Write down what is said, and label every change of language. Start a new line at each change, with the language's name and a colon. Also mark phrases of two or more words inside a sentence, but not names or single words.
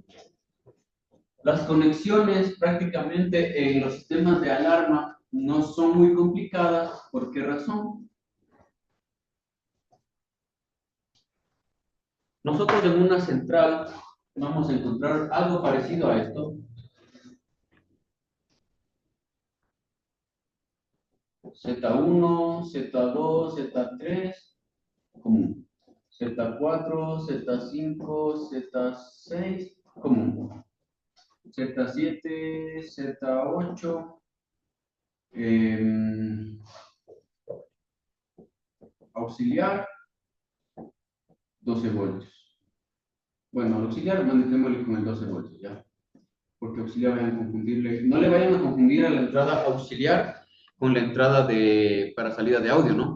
Spanish: Las conexiones prácticamente en los sistemas de alarma no son muy complicadas. ¿Por qué razón? Nosotros en una central vamos a encontrar algo parecido a esto. Z1, Z2, Z3, común. Z4, Z5, Z6, común. Z7, Z8, auxiliar, 12 voltios. Bueno, al auxiliar, mandémosle con el 12 voltios, ¿ya? Porque auxiliar vayan a confundirle, no le vayan a confundir a la entrada auxiliar con la entrada para salida de audio, ¿no?